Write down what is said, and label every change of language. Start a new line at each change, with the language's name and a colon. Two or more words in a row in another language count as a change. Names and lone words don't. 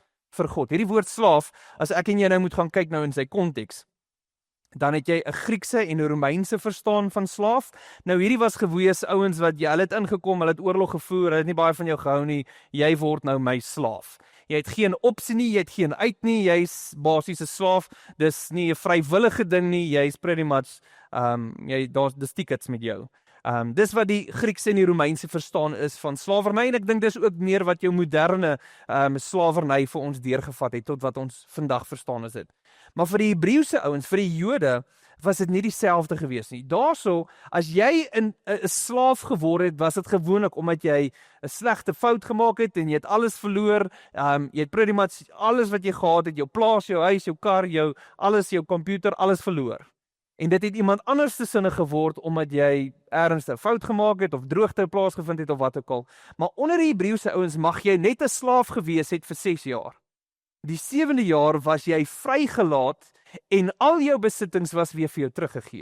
Afrikaans: Hierdie woord slaaf, as ek en jy nou moet gaan kyk nou in sy konteks, Dan het jy 'n Griekse en 'n Romeinse verstaan van slaaf. Nou hierdie was gewoeë ouens wat hulle het ingekom, hulle het oorlog gevoer, hulle het nie baie van jou gehou nie. Jy word nou my slaaf. Jy het geen opsie nie, jy het geen uit nie, jy's basies 'n slaaf. Dis nie 'n vrywillige ding nie, jy's
English: pretty much
Afrikaans: dis tickets met jou. Dis wat die Griekse en die Romeinse verstaan is van slawerny, en ek dink dis ook meer wat jou moderne slawerny vir ons deurgevat het tot wat ons vandag verstaan is dit. Maar vir die Hebreëse ouens, vir die Jode, was dit nie dieselfde gewees nie. Daarso, as jy 'n slaaf geword het, was dit gewoonlik omdat jy 'n slegte fout gemaak het en jy het alles verloor. Jy het
English: pretty much
Afrikaans: alles wat jy gehad het, jou plaas, jou huis, jou kar, jou komputer, alles verloor. En dit het iemand anders se sinne geword omdat jy ergens 'n fout gemaak het of droogte plaasgevind het of wat ook al. Maar onder die Hebreëse ouens mag jy net 'n slaaf gewees het vir 6 jaar. Die 7de jaar was jy vrygelaat en al jou besittings was weer vir jou teruggegee.